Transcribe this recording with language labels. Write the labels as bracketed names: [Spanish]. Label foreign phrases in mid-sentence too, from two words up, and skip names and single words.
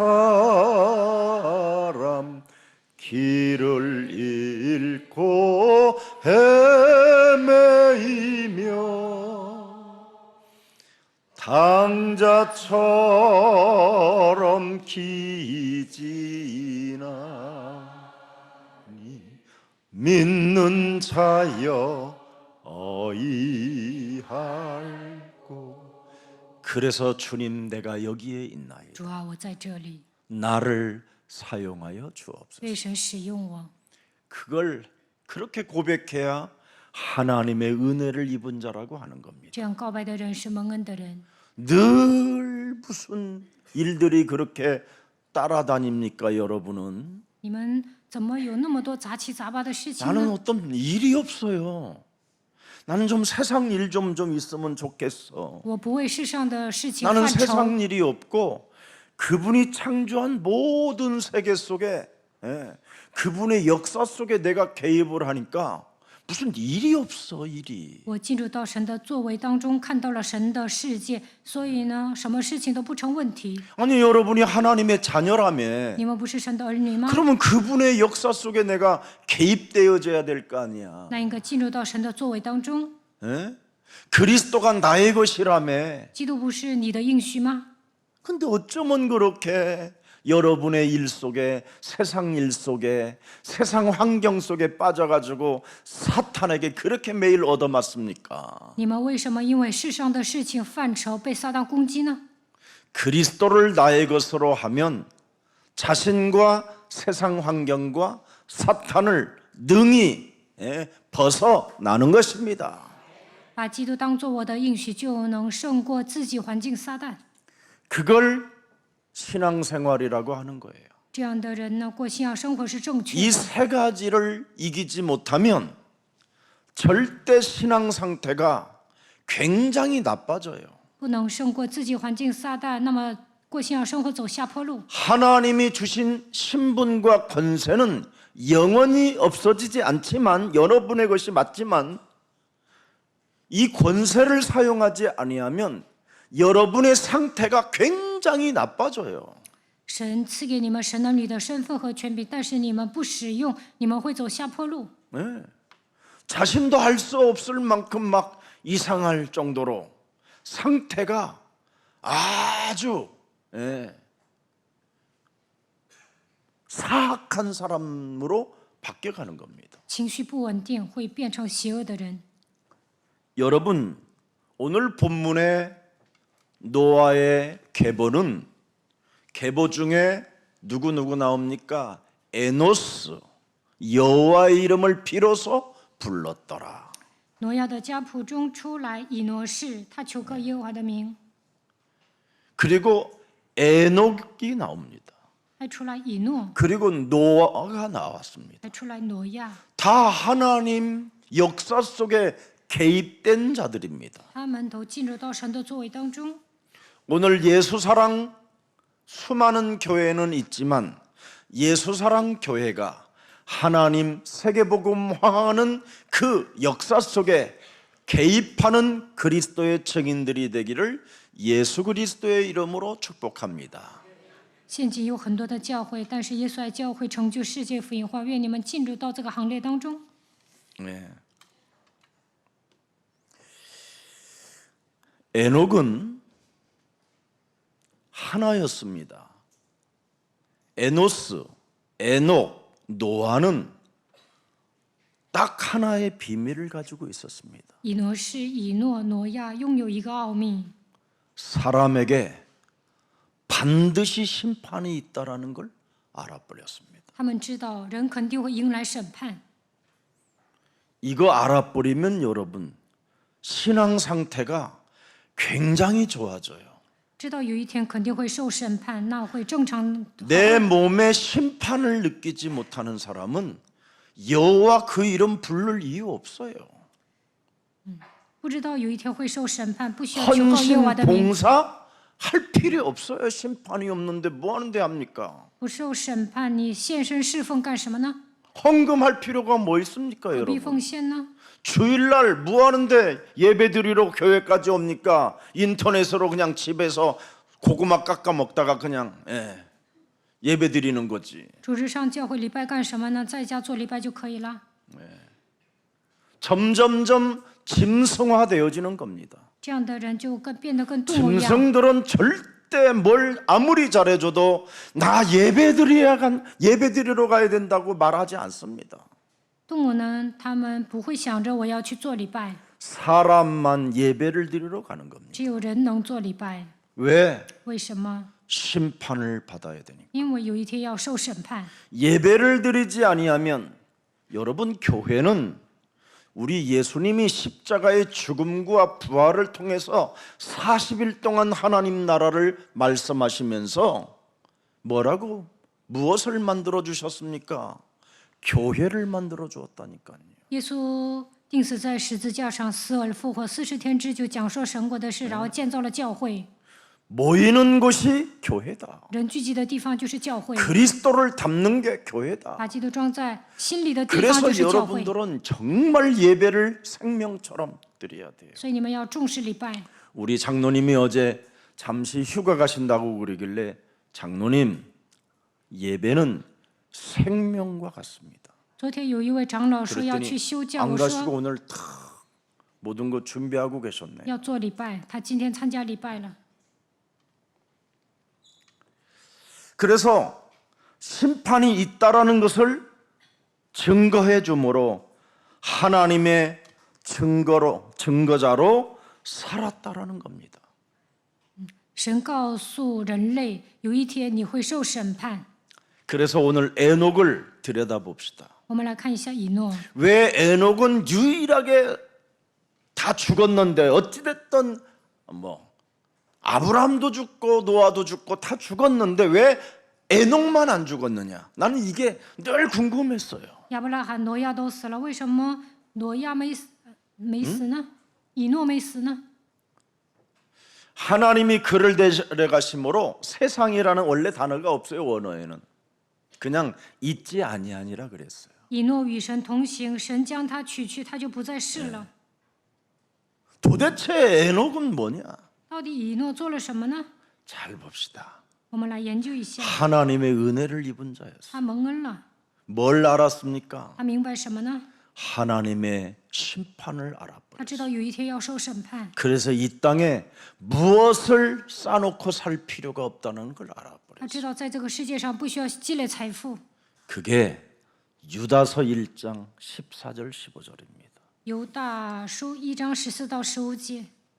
[Korean] 사람 길을 잃고 헤매이며 당자처럼 기지나니 믿는 자여 어이할고. 그래서 주님 내가 여기에 있나이다. [Chinese] 主啊，我在这里， [Korean] 나를 사용하여 주옵소서. [Chinese] 为神使用我。 [Korean] 그걸 그렇게 고백해야 하나님의 은혜를 입은 자라고 하는 겁니다. [Chinese] 这样告白的人是蒙恩的人。 [Korean] 늘 무슨 일들이 그렇게 따라다닙니까, 여러분은? [Chinese] 你们怎么有那么多杂七杂八的事情 [Korean] 나는 [Chinese] 呢？ [Korean] 어떤 일이 없어요. 나는 좀 세상 일 좀 있으면 좋겠어. [Chinese] 我不为世上的事情 [Korean] 나는 [Chinese] 犯愁， [Korean] 세상 일이 없고 그분이 창조한 모든 세계 속에 그분의 역사 속에 내가 개입을 하니까 무슨 일이 없어, 일이. [Chinese] 我进入到神的作为当中，看到了神的世界，所以呢，什么事情都不成问题。 [Korean] 아니 여러분이 하나님의 자녀라며 [Chinese] 你们不是神的儿女吗？ [Korean] 그러면 그분의 역사 속에 내가 개입되어져야 될 거 아니야. [Chinese] 那应该进入到神的作为当中。 [Korean] 에? 그리스도가 나의 것이라며. [Chinese] 基督不是你的应许吗？ [Korean] 근데 어쩌면 그렇게 여러분의 일 속에 세상 일 속에 세상 환경 속에 빠져가지고 사탄에게 그렇게 매일 얻어맞습니까? [Chinese] 你们为什么因为世上的事情犯愁，被撒旦攻击呢？ [Korean] 그리스도를 나의 것으로 하면 자신과 세상 환경과 사탄을 능히 벗어나는 것입니다. [Chinese] 把基督当作我的应许，就能胜过自己环境撒旦。 [Korean] 그걸 신앙생활이라고 하는 거예요. [Chinese] 这样的人呢，过信仰生活是正确 [Korean] 이 [Chinese] 的。 [Korean] 세 가지를 이기지 못하면 절대 신앙 상태가 굉장히 나빠져요. [Chinese] 不能胜过自己环境撒旦，那么过信仰生活走下坡路。 [Korean] 하나님이 주신 신분과 권세는 영원히 없어지지 않지만 여러분의 것이 맞지만 이 권세를 사용하지 아니하면 여러분의 상태가 굉장히 나빠져요. [Chinese] 神赐给你们神儿女的身份和权柄，但是你们不使用，你们会走下坡路。 [Korean] 네. 자신도 할 수 없을 만큼 막 이상할 정도로 상태가 아주 사악한 사람으로 바뀌어가는 겁니다. [Chinese] 情绪不稳定，会变成邪恶的人。 [Korean] 여러분, 오늘 본문의 노아의 계보는 계보 중에 누구 나옵니까? 에노스 여호와의 이름을 비로소 불렀더라. [Chinese] 挪亚的家谱中出来以挪士，他求告耶和华的名， [Korean] 그리고 에녹이 나옵니다. [Chinese] 还出来以诺， [Korean] 그리고 노아가 나왔습니다. [Chinese] 还出来挪亚， [Korean] 다 하나님 역사 속에 개입된 자들입니다. [Chinese] 他们都进入到神的作为当中。 [Korean] 오늘 예수사랑 수많은 교회는 있지만 예수사랑 교회가 하나님 세계복음화하는 그 역사 속에 개입하는 그리스도의 증인들이 되기를 예수 그리스도의 이름으로 축복합니다. [Chinese] 现今有很多的教会，但是耶稣爱教会成就世界福音化，愿你们进入到这个行列当中。 [Korean] 네. 에녹은 하나였습니다. 에노스, 에녹, 노아는 딱 하나의 비밀을 가지고 있었습니다. [Chinese] 以挪士、以诺、挪亚拥有一个奥秘， [Korean] 사람에게 반드시 심판이 있다라는 걸 알아버렸습니다. [Chinese] 他们知道人肯定会迎来审判。 [Korean] 이거 알아버리면 여러분 신앙 상태가 굉장히 좋아져요. [Chinese] 知道有一天肯定会受审判，那会正常。 [Korean] 내 몸에 심판을 느끼지 못하는 사람은 여호와 그 이름 부를 이유 없어요. [Chinese] 不知道有一天会受审判，不需要求告耶和 [Korean] 헌신 [Chinese] 华的名。 [Korean] 봉사 할 필요 없어요. 심판이 없는데 뭐 하는데 합니까? [Chinese] 不受审判，你献身侍奉干什么呢？ [Korean] 헌금할 필요가 뭐 있습니까, [Chinese] 何必 [Korean] 여러분? [Chinese] 奉献呢？ [Korean] 주일날 뭐 하는데 예배드리러 교회까지 옵니까? 인터넷으로 그냥 집에서 고구마 깎아 먹다가 그냥 예배드리는 거지. [Chinese] 主日上教会礼拜干什么呢？在家做礼拜就可以了。 [Korean] 점점점 짐승화되어지는 겁니다. [Chinese] 这样的人就变得跟动物一样。 [Korean] 짐승들은 절대 뭘 아무리 잘해줘도 나 예배드리러 가야 된다고 말하지 않습니다. [Chinese] 动物呢，他们不会想着我要去做礼拜， [Korean] 사람만 예배를 드리러 가는 겁니다. [Chinese] 只有人能做礼拜。 [Korean] 왜? [Chinese] 为什么？ [Korean] 심판을 받아야 되니까. [Chinese] 因为有一天要受审判。 [Korean] 예배를 드리지 아니하면 여러분 교회는 우리 예수님이 십자가의 죽음과 부활을 통해서 40일 동안 하나님 나라를 말씀하시면서 뭐라고 무엇을 만들어 주셨습니까? 교회를 만들어 주었다니까요. [Chinese] 耶稣钉死在十字架上，死而复活，40天之久讲说神国的事，然后建造了教会。 [Korean] 모이는 곳이 교회다. [Chinese] 人聚集的地方就是教会， [Korean] 그리스도를 담는 게 교회다. [Chinese] 把基督装在心里的地方 [Korean] 그래서 [Chinese] 就是教会。 [Korean] 여러분들은 정말 예배를 생명처럼 드려야 돼요. [Chinese] 所以你们要重视礼拜。 [Korean] 우리 장로님이 어제 잠시 휴가 가신다고 그러길래 장로님 예배는 생명과 같습니다. [Chinese] 昨天有一位长老说要去 [Korean] 그랬더니 [Chinese] 休教， [Korean] 안 [Chinese] 我 [Korean] 가시고 [Chinese] 说 [Korean] 오늘 다 모든 거 준비하고 계셨네. [Chinese] 要做礼拜，他今天参加礼拜了。 [Korean] 그래서 심판이 있다라는 것을 증거해 주므로 하나님의 증거자로 살았다라는 겁니다. [Chinese] 神告诉人类，有一天你会受审判。 [Korean] 그래서 오늘 에녹을 들여다봅시다. [Chinese] 我们来看一下以诺， [Korean] 왜 에녹은 유일하게 다 죽었는데 어찌됐든 뭐 아브라함도 죽고 노아도 죽고 다 죽었는데 왜 에녹만 안 죽었느냐? 나는 이게 늘 궁금했어요. [Chinese] 亚伯拉罕、挪亚都死了，为什么挪亚没死呢？以诺没死呢？ [Korean] 하나님이 그를 데려가심으로 세상이라는 원래 단어가 없어요. 원어에는 그냥 있지 아니하니라 그랬어요. [Chinese] 以诺与神同行，神将他取去，他就不再世了。 [Korean] 도대체 에녹은 뭐냐? [Chinese] 到底以诺做了什么呢？ [Korean] 잘 봅시다. [Chinese] 我们来研究一下。 [Korean] 하나님의 은혜를 입은 자였어요. [Chinese] 他蒙恩了， [Korean] 뭘 알았습니까? [Chinese] 他明白什么呢？ [Korean] 하나님의 심판을 [Chinese] 他 [Korean] 알아버렸어요. [Chinese] 知道有一天要受审判， [Korean] 그래서 이 땅에 무엇을 쌓아놓고 살 필요가 없다는 걸 [Chinese] 他 [Korean] 알아버렸어요. [Chinese] 知道在这个世界上不需要积累财富。 [Korean] 그게 유다서 1장 14절 15절입니다. [Chinese] 犹大书1章14到15节，